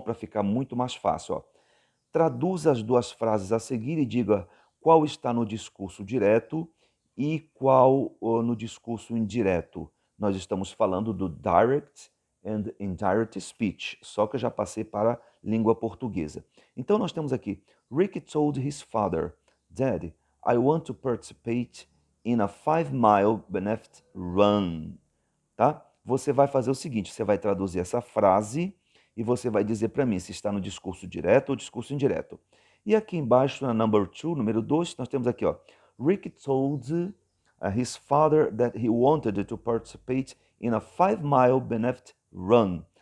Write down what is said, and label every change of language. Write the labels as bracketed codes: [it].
[pt] Para ficar muito mais fácil, ó. Traduza as 2 frases a seguir e diga qual está no discurso direto e qual no discurso indireto. Nós estamos falando do [en] direct and indirect speech, [pt] só que eu já passei para a língua portuguesa. Então nós temos aqui, [en] Rick told his father, Dad, I want to participate in a 5-mile benefit run. [pt] Tá? Você vai fazer o seguinte, você vai traduzir essa frase e você vai dizer para mim se está no discurso direto ou discurso indireto. E aqui embaixo, na number 2, número 2, nós temos aqui, ó, [en] Rick told his father that he wanted to participate in a 5-mile benefit run.